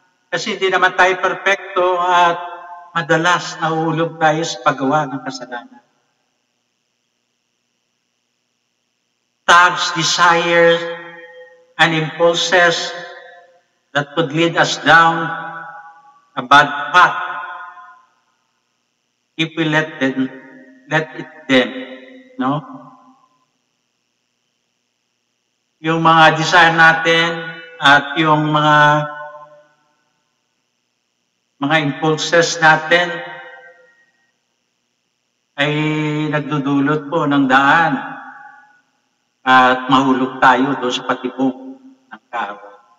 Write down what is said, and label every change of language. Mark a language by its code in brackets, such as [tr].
[tl] Kasi hindi naman tayo perfecto at madalas nahulog tayo sa paggawa ng kasalanan. [en] Thoughts, desires, and impulses that could lead us down a bad path if we let it them, no? [tl] Yung mga desire natin at yung mga impulses natin ay nagdudulot po ng daan at mahulog tayo doon sa patibong ng kaaway.